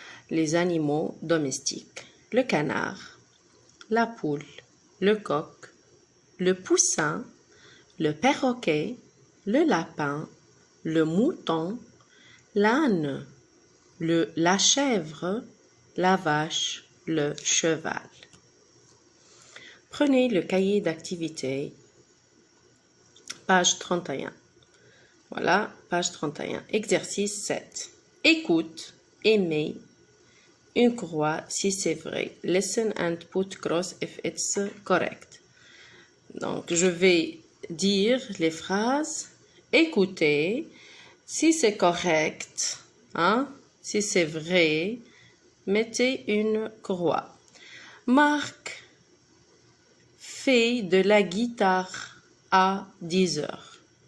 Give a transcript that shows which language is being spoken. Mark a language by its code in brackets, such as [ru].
[fr] Les animaux domestiques. Le canard, la poule, le coq, le poussin, le perroquet, le lapin, le mouton, l'âne, la chèvre, la vache, le cheval. Prenez le cahier d'activité, page 31. Voilà, page 31. Exercice 7. Écoute, aimez, une croix si c'est vrai. [en] Listen and put cross if it's correct. [fr] Donc, je vais dire les phrases. Écoutez, si c'est correct, hein, si c'est vrai, mettez une croix. Marc fait de la guitare à 10 heures.